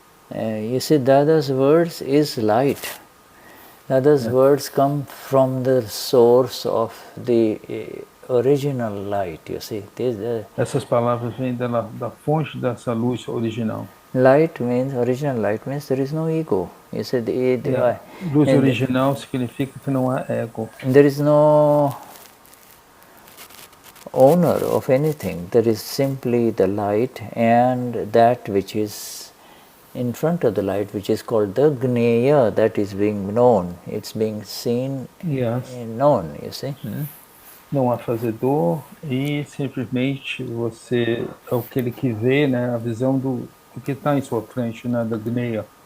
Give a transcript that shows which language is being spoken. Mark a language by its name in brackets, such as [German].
[English] You see, Dada's words is light. Dada's words come from the source of the original light, you see. [Portuguese] Essas palavras vêm da fonte dessa luz original. [English] Original light means there is no ego. You see, [Portuguese] luz original significa que não há ego. [English] There is no owner of anything. There is simply the light and that which is in front of the light, which is called the Gneya, that is being known. It's being seen and known, you see. [Portuguese] Não há fazedor e simplesmente você é aquele que vê, né, a visão do que está em sua frente, né, da Gneya.